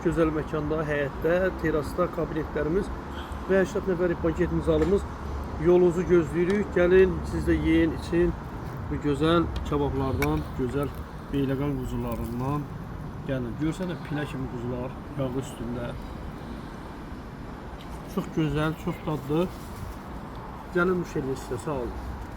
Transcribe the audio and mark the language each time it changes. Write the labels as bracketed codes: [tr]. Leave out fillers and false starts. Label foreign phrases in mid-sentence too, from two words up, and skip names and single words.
[az] Gözəl məkanda, həyətdə, terasda kabinetlərimiz və 80 nəfərlik paket zalımız. Yolunuzu gözləyirik. Gəlin, siz də yeyin, için bu gözəl kebablardan, gözəl Beyləqan quzularından. Gəlin, görsənə pilə kimi quzular yağı üstündə. [tr] Çok güzel, çok tatlı. Canım müşterisi, sağ olun.